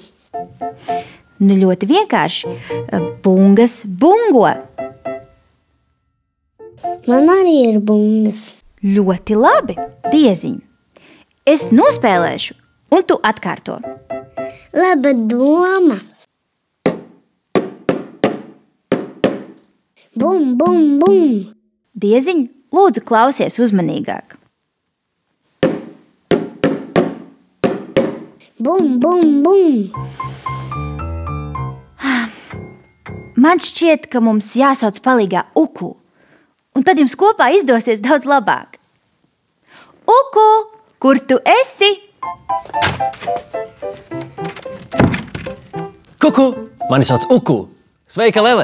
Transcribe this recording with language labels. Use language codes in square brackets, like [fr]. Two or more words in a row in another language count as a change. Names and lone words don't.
[lv] Nu, ļoti vienkārši. Bungas bungo. Man arī ir bungas. Ļoti labi, Dieziņ. Es nospēlēšu, un tu atkārto. Laba doma. Bum, bum, bum. Dieziņ, lūdzu klausies uzmanīgāk. Bum, bum, bum. Man šķiet, ka mums jāsauc palīgā uku, un tad jums kopā izdosies daudz labāk. Uku, kur tu esi? Kuku, mani sauc Uku. Sveika, Lele!